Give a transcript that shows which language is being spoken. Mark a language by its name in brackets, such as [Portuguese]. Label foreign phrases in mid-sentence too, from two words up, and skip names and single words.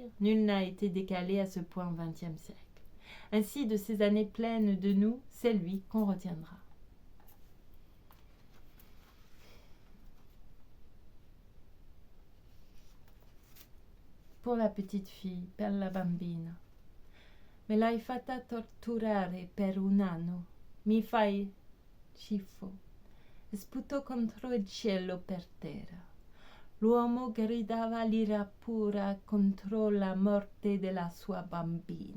[French] Nul n'a été décalé à ce point au XXe siècle. Ainsi, de ces années pleines de nous, c'est lui qu'on retiendra. Pour la petite fille, [Italian] per la bambina. Me l'hai fatta torturare per un anno. Mi fai schifo. Sputò contro il cielo per terra. L'uomo gridava l'ira pura contro la morte della sua bambina.